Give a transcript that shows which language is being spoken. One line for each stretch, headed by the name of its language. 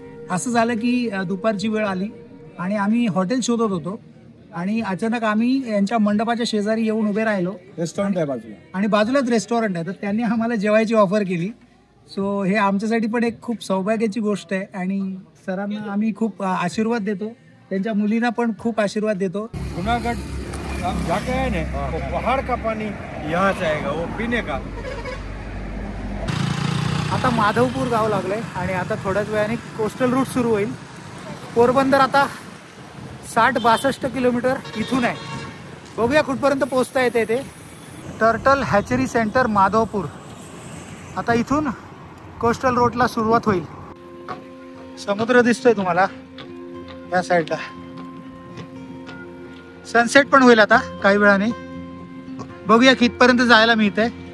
Marathi: असं झालं की दुपारची वेळ आली आणि आम्ही हॉटेल शोधत होतो आणि अचानक आम्ही यांच्या मंडपाच्या शेजारी येऊन उभे राहिलो। रेस्टॉरंट आहे बाजूला आणि बाजूलाच रेस्टॉरंट आहे, तर त्यांनी आम्हाला जेवायची ऑफर केली। सो हे आमच्यासाठी पण एक खूप सौभाग्याची गोष्ट आहे आणि सरांना आम्ही खूप आशीर्वाद देतो, त्यांच्या मुलींना पण खूप आशीर्वाद देतो।
Hindi: जूनागढ़ हम जाके आए ना, वो पहाड़ का पानी यहाँ से आएगा वो पीने का।
Marathi: आता माधवपूर गाव लागलंय आणि आता थोड्याच वेळाने कोस्टल रूट सुरू होईल। पोरबंदर आता 60-62 किलोमीटर इथून आहे। बघूया कुठपर्यंत पोहोचता येते ते। Turtle hatchery centre Madhavpur. आता इथून कोस्टल रोडला सुरुवात होईल। समुद्र दिसतोय तुम्हाला या साईडला। सनसेट पण होईल आता काही वेळाने. बघूया कितपर्यंत जायला मिळतंय.